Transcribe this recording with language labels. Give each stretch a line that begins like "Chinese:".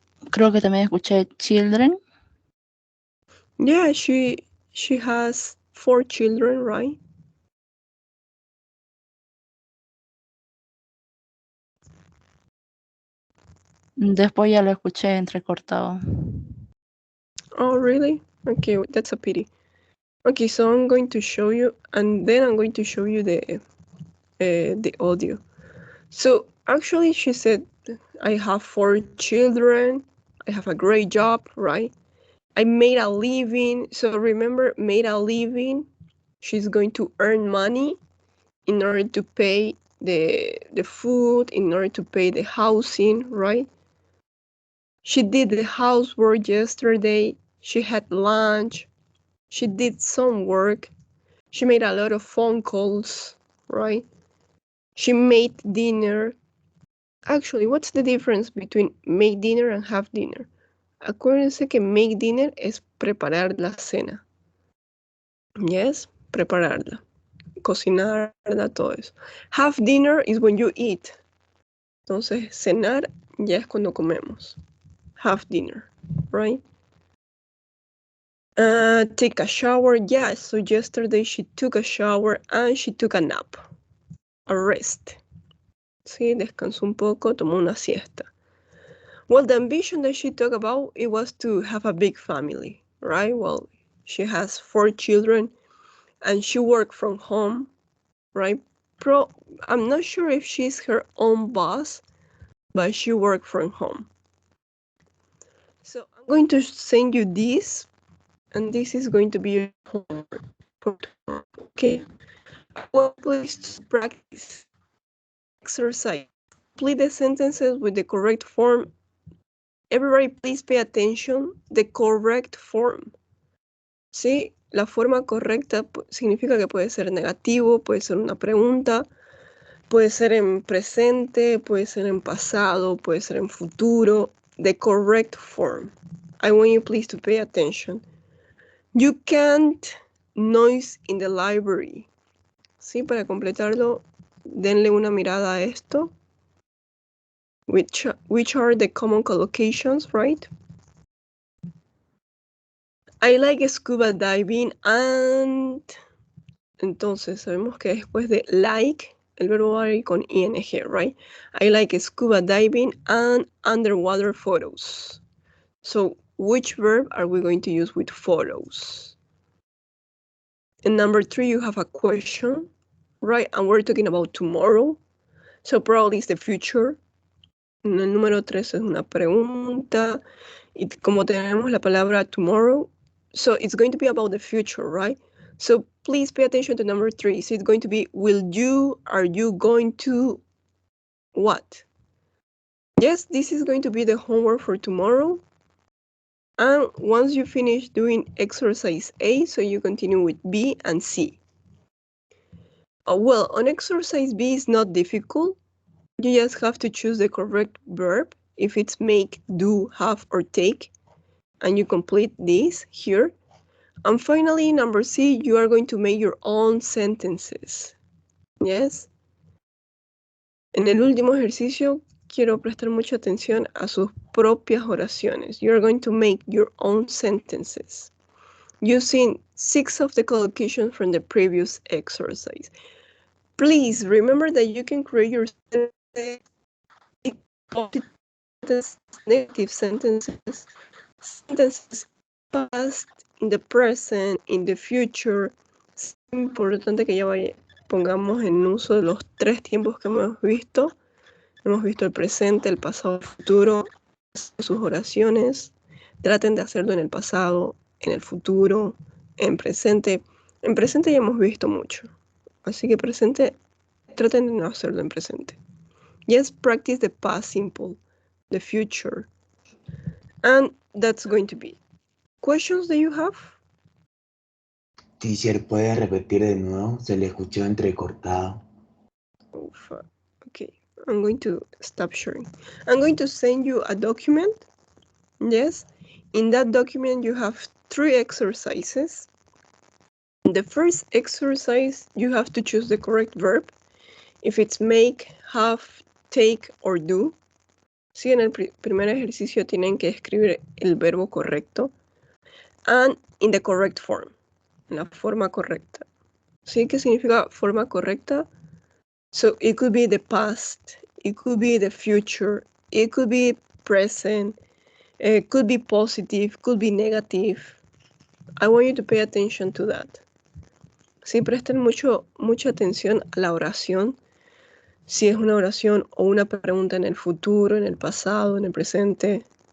Spanish: Creo que también escuché children.
English: Yeah, she has 4 children, right?
Spanish: Después ya lo escuché entrecortado.
English: Oh, really? Okay, that's a pity. Okay, so I'm going to show you, and then I'm going to show you the audio. So actually, she said, I have 4 children. I have a great job, right? I made a living. So remember, made a living. She's going to earn money in order to pay the food, in order to pay the housing, right? She did the housework yesterday. She had lunch. She did some work. She made a lot of phone calls, right? She made dinner. Actually, what's the difference between make dinner and have dinner?
Spanish: Acuérdense que
English: make dinner
Spanish: es preparar la cena. Yes, prepararla. Cocinarla, todo eso.
English: Have dinner is when you eat.
Spanish: Entonces, cenar ya es cuando comemos.
English: Have dinner, right? Take a shower. Yes, so yesterday she took a shower and she took a nap. A rest.
Spanish: Sí, descansó un poco, tomó una siesta.
English: Well, the ambition that she talked about, it was to have a big family, right? Well, she has 4 children and she worked from home, right? I'm not sure if she's her own boss, but she worked from home. So I'm going to send you this, and this is going to be your homework for tomorrow, okay? Well, please practice exercise. Complete the sentences with the correct form. Everybody, please pay attention. The correct form. ¿Sí?
Spanish: La forma correcta significa que puede ser negativo, puede ser una pregunta, puede ser en presente, puede ser en pasado, puede ser en futuro.
English: The correct form. I want you please to pay attention. You can't noise in the library. ¿Sí?
Spanish: Para completarlo, denle una mirada a esto.
English: Which are the common collocations, right? I like scuba diving and...
Spanish: Entonces, sabemos que después de like, el verbo va a ir con ing, right?
English: I like scuba diving and underwater photos. So, which verb are we going to use with photos? And number 3, you have a question, right? And we're talking about tomorrow. So, probably it's the future.
Spanish: En el número 3 es una pregunta. Y como tenemos la palabra tomorrow,
English: so it's going to be about the future, right? So please pay attention to number 3. So it's going to be, will you, are you going to, what? Yes, this is going to be the homework for tomorrow. And once you finish doing exercise A, so you continue with B and C. Well, on exercise B is not difficult. You just have to choose the correct verb. If it's make, do, have, or take, and you complete this here. And finally, number C, you are going to make your own sentences. Yes.
Spanish: En el último ejercicio, quiero prestar mucha atención a sus propias oraciones.
English: You are going to make your own sentences using 6 of the collocations from the previous exercise. Please remember that you can create your sentences, negative sentences, sentences past, in the present, in the future.
Spanish: Es importante que ya pongamos en uso los 3 tiempos que hemos visto. Hemos visto el presente, el pasado, el futuro. Sus oraciones, traten de hacerlo en el pasado, en el futuro, en presente. En presente ya hemos visto mucho. Así que presente, traten de no hacerlo en presente.
English: Yes, practice the past simple, the future. And that's going to be. Questions that you have?
Spanish: Teacher, ¿puede repetir de nuevo? Se le escuchó entrecortado.
English: Oh, fuck. Okay, I'm going to stop sharing. I'm going to send you a document. Yes, in that document you have 3 exercises. The first exercise, you have to choose the correct verb. If it's make, have, take, or do.
Spanish: Sí, en el primer ejercicio tienen que escribir el verbo correcto.
English: And in the correct form.
Spanish: En la forma correcta.
English: ¿Sí?
Spanish: ¿Qué significa forma correcta?
English: So it could be the past, it could be the future, it could be present, it could be positive, could be negative. I want you to pay attention to that.
Spanish: Sí, presten mucha atención a la oración. Si es una oración o una pregunta en el futuro, en el pasado, en el presente.